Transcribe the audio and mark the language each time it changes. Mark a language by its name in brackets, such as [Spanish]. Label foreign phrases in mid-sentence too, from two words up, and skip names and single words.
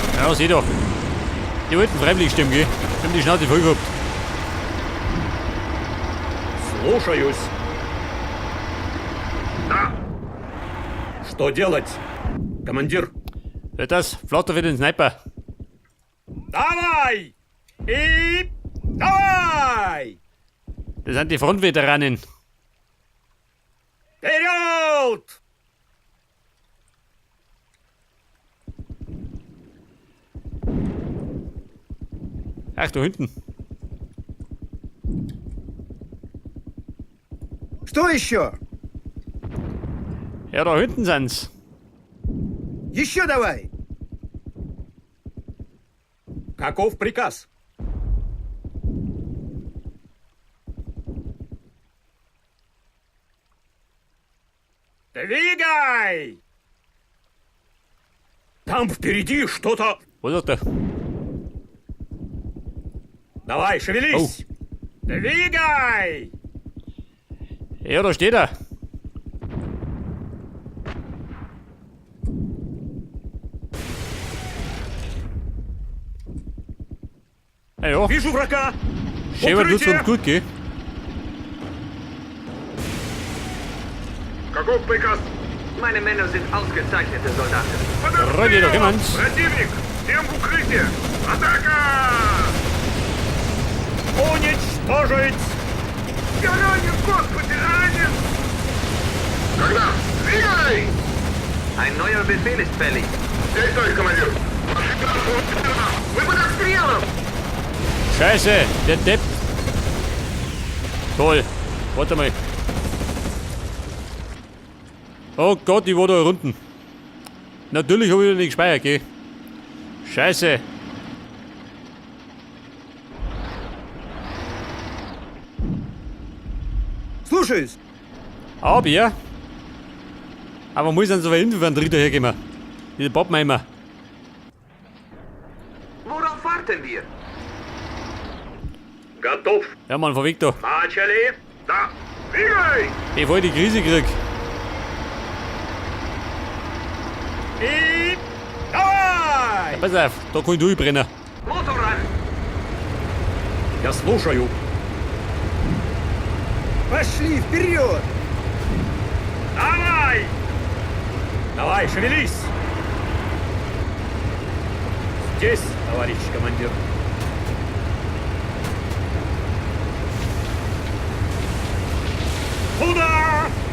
[German] Ja, seh doch. Die wollten freiwillig stimmen, gell? Die haben die Schnauze voll gehabt. [Russian] Слушаюсь. Да. Что делать, командир? [German] Hört das? Flotter für den Sniper. [Russian] Давай! И давай! [German] Das sind die Frontveteranen. [Russian] Вперед! [German] Ach, da hinten. [Russian] Что еще? [German] Ja, da hinten sind's. [Russian] Еще давай. Каков приказ? Двигай! Там впереди что-то... [German] Wo ist er? [Russian] Давай, шевелись! Двигай! [German] Ja, da steht er. Ja, ja. [Russian] Вижу врага! [German] Schäfer tut's [Russian] Укрытие! [German] uns gut, gell? [Russian] Каков приказ? [German] Meine Männer sind ausgezeichnete Soldaten. Ради doch jemand. [Russian] Противник! Всем в укрытие! Атака! Уничтожить! Я ранен, господи, ранен! Когда? Двигай! [German] Ein neuer Befehl ist fällig. [Russian] Здесь товарищ командир. Мы под обстрелом! [German] Scheiße, der Depp. Toll. Warte mal. Oh Gott, ich war da unten. Natürlich habe ich nicht gespeichert, gell? Scheiße. [Russian] Слушаюсь. [German] Aber, aber muss dann so weit hinten für einen Dritter hergeben. Diese Pappenheimer. Worauf warten wir? [Russian] Готов! [German] Ja, Mann, von weg da. [Russian] Начали! Da! Двигай! [German] Bevor ich die Krise krieg. [Russian] И давай! [German] Pass auf, da kann ich durchbrennen. Motor ran! [Russian] Я слушаю. Пошли вперед. Давай! Давай, шевелись! Здесь, товарищ командир. Туда!